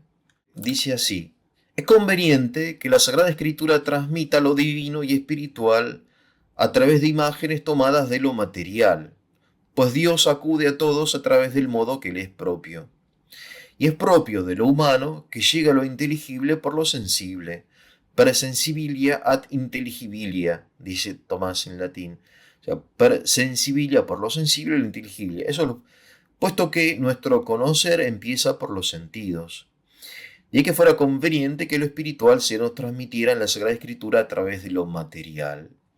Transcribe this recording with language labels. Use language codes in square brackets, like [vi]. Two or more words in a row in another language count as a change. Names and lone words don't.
[es] Dice así, es conveniente que la Sagrada Escritura transmita lo divino y espiritual a través de imágenes tomadas de lo material, pues Dios acude a todos a través del modo que le es propio. Y es propio de lo humano que llega a lo inteligible por lo sensible. [la] Per sensibilia ad intelligibilia, [es] dice Tomás en latín. O sea, [la] per sensibilia [es] por lo sensible y lo inteligible. Puesto que nuestro conocer empieza por los sentidos. Y que fuera conveniente que lo espiritual se nos transmitiera en la Sagrada Escritura a través de lo material.